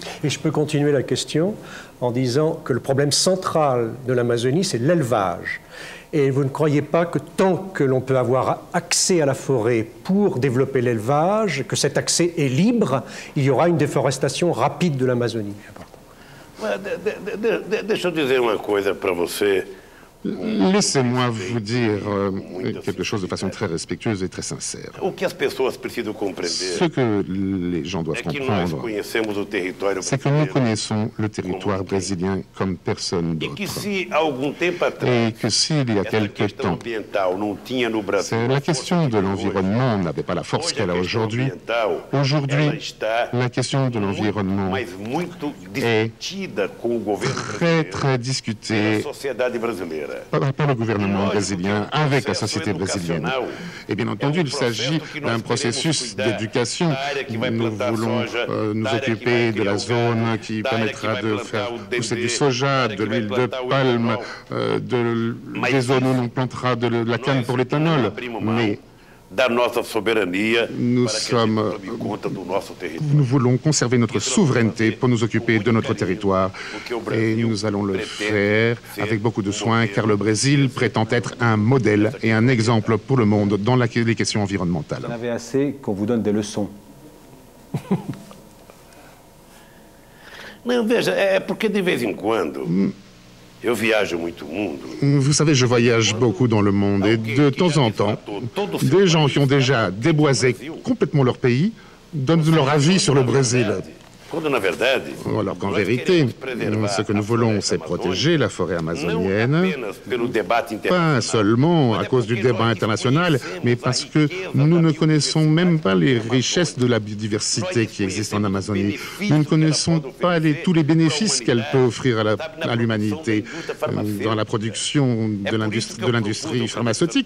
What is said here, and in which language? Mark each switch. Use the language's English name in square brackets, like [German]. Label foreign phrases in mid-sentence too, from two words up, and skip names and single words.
[French] Et je peux continuer la question en disant que le problème central de l'Amazonie, c'est l'élevage. Et vous ne croyez pas que tant que l'on peut avoir accès à la forêt pour développer l'élevage, que cet accès est libre, il y aura une déforestation rapide de l'Amazonie? [Portuguese] Deixa eu dizer uma coisa para você. [French] Laissez-moi vous dire quelque chose de façon très respectueuse et très sincère. [Portuguese] O que as pessoas precisam compreender [French] Ce que les gens doivent [Portuguese] é que nós [French] comprendre, [Portuguese] conhecemos o território [French] c'est que nous [Portuguese] brasileiro [French] connaissons le territoire brésilien comme personne [Portuguese] e que [French] d'autre. [Portuguese] se há algum tempo [French] Et [Portuguese] atrás [French] que s'il y a [Portuguese] essa [French] quelque [Portuguese] questão [French] temps, [Portuguese] ambiental não tinha no Brasil, [French] la question de l'environnement n'avait pas la force qu'elle a aujourd'hui. [Portuguese] ela [French] Aujourd'hui, [Portuguese] está [French] la question de l'environnement [Portuguese] mas muito discutida com o governo [French] très, [Portuguese] brasileiro [French] très [Portuguese] e a [French] discutée [Portuguese] sociedade brasileira. [French] par le gouvernement brésilien avec la société brésilienne. Et bien entendu, il s'agit d'un processus d'éducation. Nous voulons nous occuper de la zone qui permettra de faire pousser du soja, de l'huile de palme, des zones où l'on plantera de la canne pour l'éthanol. Mais [Portuguese] Da nossa soberania, [French] nous [Portuguese] para que a gente [French] sommes [Portuguese] tome conta do nosso território. [French] nous voulons conserver notre souveraineté pour nous occuper de notre territoire. Et nous allons le faire avec beaucoup de soin, car le Brésil prétend être un modèle et un exemple pour le monde dans les questions environnementales. Vous en avez assez qu'on vous donne des leçons. [Portuguese] Não, veja, é porque de vez em quando eu viajo muito o mundo. [French] Vous savez, je voyage beaucoup dans le monde et de temps en temps, des gens qui ont déjà déboisé complètement leur pays donnent leur avis sur le Brésil. [Portuguese] Quando, na verdade, [French] Alors qu'en vérité, ce que nous voulons, c'est protéger la forêt [Portuguese] não [French] amazonienne, [Portuguese] apenas pelo debate [French] pas seulement à cause du débat international, mais parce que nous ne connaissons même pas les richesses de la biodiversité qui existent en Amazonie. Nous ne connaissons pas tous les bénéfices qu'elle peut offrir à l'humanité dans la production de l'industrie pharmaceutique.